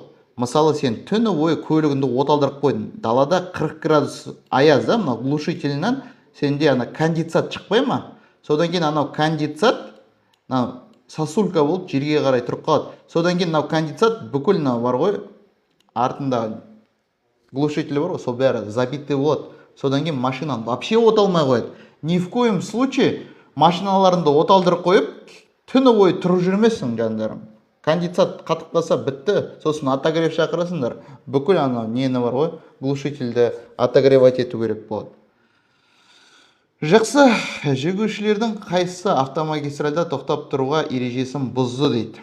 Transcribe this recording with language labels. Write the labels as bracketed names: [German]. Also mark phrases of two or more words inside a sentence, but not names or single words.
[Kazakh] Мысалы, сен түні бойы көлігіңді оталдырып қойдың. Далада 40 градус аяз да, мына глушительнен сенде конденсат шықпай ма? Содан кейін анау конденсат, сосулька болып жерге қарай тұрып қалады. Содан кейін конденсат бүкіл бар ғой, артында глушитель бар ғой, сол бәрі забитый болады. Содан кейін машинаны вообще оталмай қояды. [Russian] Ни в коем случае [Kazakh] машиналарында оталдырып қойып, түні бойы тұрып жүрмесің, жандарым. Конденсат қатып қалса бітті, сосын отогрев шақырасыңдар. Бүкіл нені бар ғой, глушительді отогревать ету керек болады. Жақсы, жүргізушілердің қайсысы автомагистральда тоқтап тұруға ережесін бұзды дейді.